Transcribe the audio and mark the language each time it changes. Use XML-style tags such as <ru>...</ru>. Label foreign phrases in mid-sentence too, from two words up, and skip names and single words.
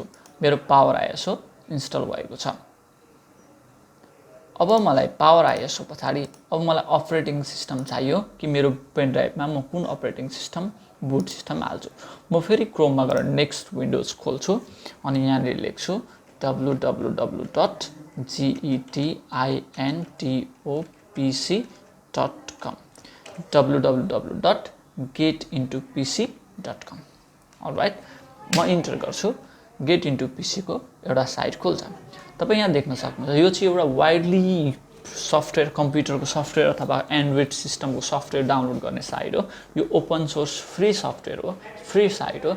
<ne>मेरो पावर आइएसओ इन्स्टल भएको छ। अब मलाई पावर आइएसओ पछाडि अब मलाई</ne> <en>operating system</en> <ne>चाहियो कि मेरो पेन ड्राइभमा म कुन</ne> <en>operating system boot system</en> <ne>हाल्छु। म फेरि क्रोममा गएर</ne> <en>next Windows</en> <ne>खोल्छु अनि यहाँनिर लेख्छु www.getintopc.com www.getintopc.com www.getintopc.com. अलराइट, म इन्टर गर्छु, गेट इन्टु पीसीको एउटा साइट खोल्छ। तपाईँ यहाँ देख्न सक्नुहुन्छ यो चाहिँ एउटा</ne> <en>widely software,</en> <ne>कम्प्युटरको सफ्टवेयर अथवा</ne> <en>Android system software</en> <ne>डाउनलोड गर्ने साइट हो। यो</ne> <en>open source free software</en> <ne>हो,</ne> <en>free site</en> <ne>हो।</ne>